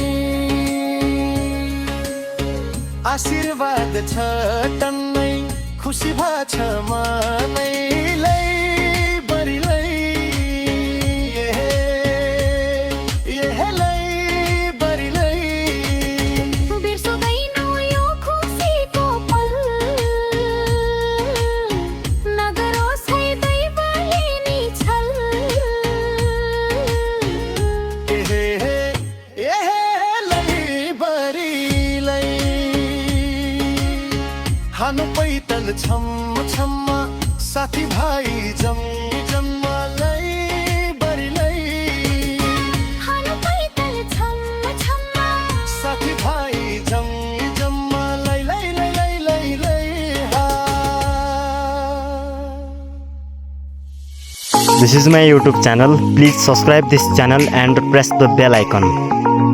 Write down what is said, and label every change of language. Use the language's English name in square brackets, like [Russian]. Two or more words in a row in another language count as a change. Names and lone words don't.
[Nepali] आशीर्वाद छ टन्नै खुसी भाछ मनै लै बरी लै लै बरी लै बिर्सदैनौ यो खुसीको पल नगरोस् है दैवले नि छल लै बरी लै खानु पैतल छम्म छम्म साथी भाइ जम्मी जम्मा लै बरी लै खानु पैतल छम्म छम्म साथी भाइ जम्मी जम्मा लै लै लै लै लै लै [English] This is my YouTube channel. Please subscribe this channel and press the bell icon.